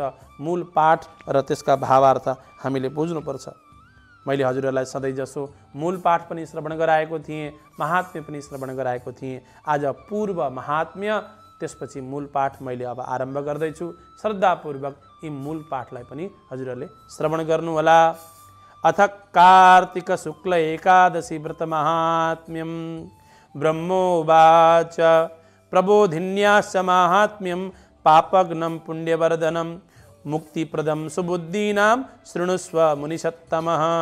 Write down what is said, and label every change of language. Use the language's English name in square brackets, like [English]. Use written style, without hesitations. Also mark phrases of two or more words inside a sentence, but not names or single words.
[Nepali] मूल पाठ र त्यसका भावार्थ हामीले बुझ्नुपर्छ। मैले हजुरहरूलाई सधैँ जसो मूल पाठ पनि श्रवण गराएको थिएँ, महात्म्य पनि श्रवण गराएको थिएँ। आज पूर्व महात्म्य, त्यसपछि मूल पाठ मैले अब आरम्भ गर्दैछु। श्रद्धापूर्वक यी मूल पाठलाई पनि हजुरहरूले श्रवण गर्नुहोला। [Sanskrit] अथ कार्तिक शुक्ल एकादशी व्रत महात्म्यम। ब्रह्मोवाच प्रबोधिन्याश्च माहात्म्यं पापग्नं पुण्यवर्धनं मुक्तिप्रदं सुबुद्धीनां शृणुष्व मुनिषत्तमः।